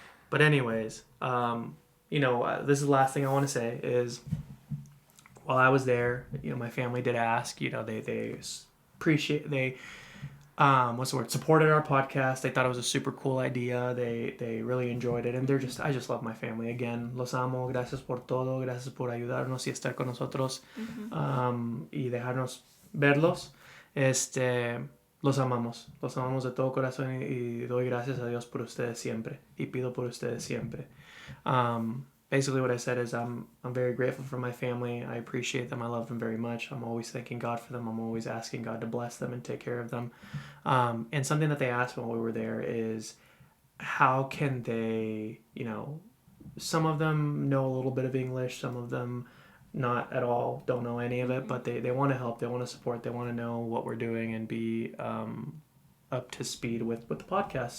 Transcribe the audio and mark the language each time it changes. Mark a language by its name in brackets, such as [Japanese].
[English] But anyways, this is the last thing I want to say is, while I was there, my family did ask, they supported our podcast. They thought it was a super cool idea. They really enjoyed it, and I just love my family. [Spanish] Again, los amo, gracias por todo, gracias por ayudarnos y estar con nosotros, y dejarnos verlos. Los amamos de todo corazón, y doy gracias a Dios por ustedes siempre, y pido por ustedes siempre. [English] Basically what I said is I'm very grateful for my family. I appreciate them. I love them very much. I'm always thanking God for them. I'm always asking God to bless them and take care of them. And something that they asked when we were there is, how can they, some of them know a little bit of English, some of them not at all, don't know any of it, but they want to help, they want to support, they want to know what we're doing and be up to speed with the podcast.